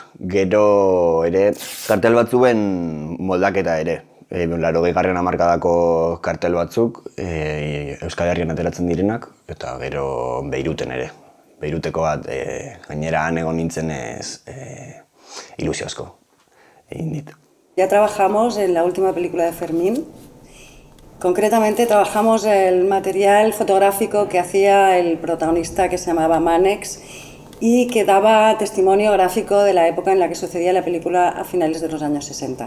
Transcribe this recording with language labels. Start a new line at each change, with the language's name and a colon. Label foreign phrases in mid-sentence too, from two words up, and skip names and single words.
Basque: Gero ere kartel batzuen moldaketa ere. 80. hamarkadako kartel batzuk Euskal Herrian ateratzen direnak, eta gero Beiruten ere. Beiruteko bat gainera han egon nintzenez ilusio asko egin dit.
Spanish: Ya trabajamos en la última película de Fermín. Concretamente trabajamos el material fotográfico que hacía el protagonista que se llamaba Manex y que daba testimonio gráfico de la época en la que sucedía la película a finales de los años 60.